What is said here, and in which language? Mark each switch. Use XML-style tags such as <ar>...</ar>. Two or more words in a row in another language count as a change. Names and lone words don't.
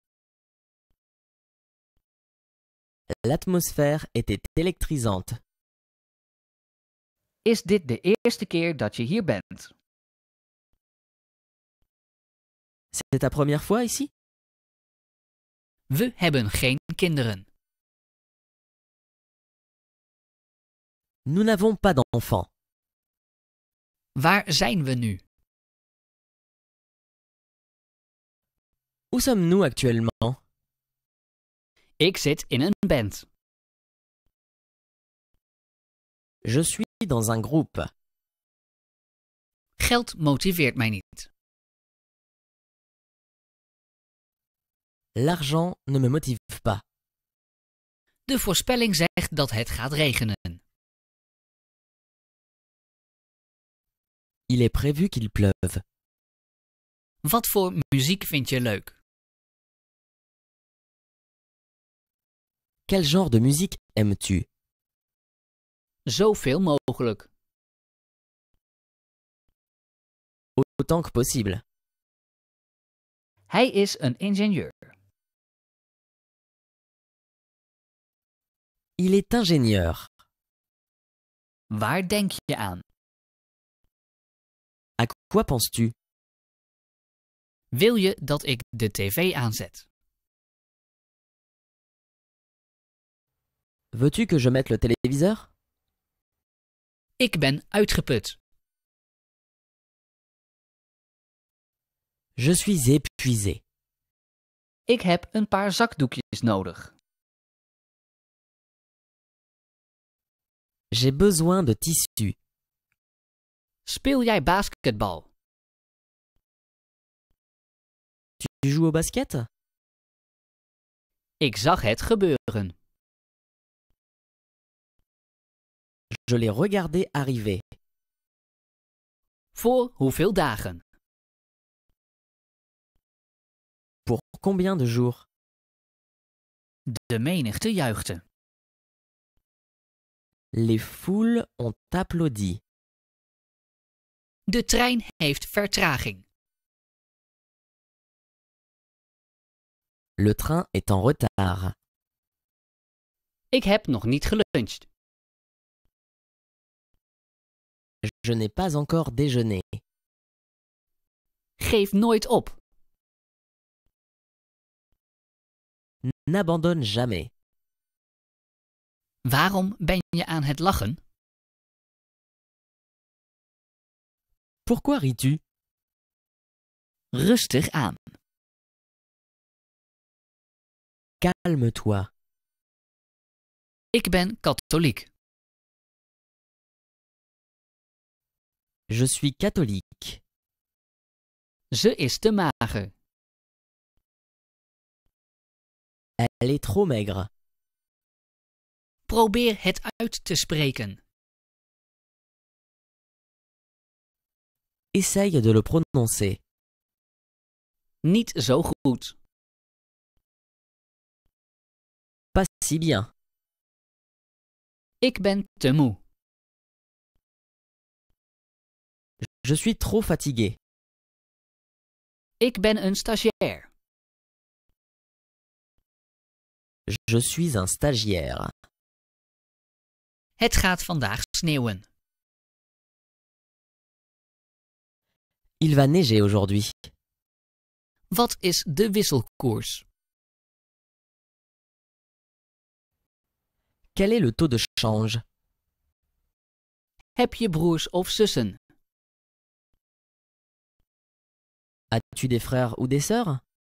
<fr>L'atmosphère était électrisante.</fr> <nl>Is dit de eerste keer dat je hier bent?</nl> <fr>C'est ta première fois ici?</fr> <nl>We hebben geen kinderen.</nl> <fr>Nous n'avons pas d'enfants.</fr> <nl>Waar zijn we nu?</nl> <fr>Où sommes-nous actuellement?</fr> <nl>Ik zit in een band.</nl> <fr>Je suis dans un groupe.</fr> <nl>Geld motiveert mij niet.</nl> <fr>L'argent ne me motive pas.</fr> <nl>De voorspelling zegt dat het gaat regenen.</nl> <fr>Il est prévu qu'il pleuve.</fr> <nl>Wat voor muziek vind je leuk?</nl> <fr>Quel genre de musique aimes-tu?</fr> <nl>Zoveel mogelijk.</nl> <fr>Autant que possible.</fr> <nl>Hij is een ingenieur.</nl> <fr>Il est ingénieur.</fr> <nl>Waar denk je aan?</nl> <fr>À quoi penses-tu?</fr> <nl>Wil je dat ik de tv aanzet?</nl> <fr>Veux-tu que je mette le téléviseur?</fr> <nl>Ik ben uitgeput.</nl> <fr>Je suis épuisé.</fr> <nl>Ik heb een paar zakdoekjes nodig.</nl> <fr>J'ai besoin de tissu.</fr> <nl>Speel jij basketbal?</nl> <fr>Tu joues au basket?</fr> <nl>Ik zag het gebeuren.</nl> <fr>Je l'ai regardé arriver.</fr> <nl>Voor hoeveel dagen?</nl> <fr>Pour combien de jours?</fr> <nl>De menigte juichte.</nl> <fr>Les foules ont applaudi.</fr> <nl>De trein heeft vertraging.</nl> <fr>Le train est en retard.</fr> <nl>Ik heb nog niet geluncht.</nl> <fr>Je n'ai pas encore déjeuné.</fr> <nl>Geef nooit op.</nl> <fr>N'abandonne jamais.</fr> <nl>Waarom ben je aan het lachen?</nl> <fr>Pourquoi ris-tu?</fr> <nl>Rustig aan.</nl> <fr>Calme-toi.</fr> <nl>Ik ben katholiek.</nl> <fr>Je suis catholique.</fr> <nl>Ze is te mager.</nl> <fr>Elle est trop maigre.</fr> <nl>Probeer het uit te spreken.</nl> <fr>Essaye de le prononcer.</fr> <nl>Niet zo goed.</nl> <fr>Pas si bien.</fr> <nl>Ik ben te moe.</nl> <fr>Je suis trop fatigué.</fr> <nl>Ik ben een stagiair.</nl> <fr>Je suis un stagiaire.</fr> <nl>Het gaat vandaag sneeuwen.</nl> <fr>Il va neiger aujourd'hui.</fr> <nl>Wat is de wisselkoers?</nl> <fr>Quel est le taux de change?</fr> <nl>Heb je broers of zussen?</nl> <fr>As-tu des frères ou des sœurs?</fr>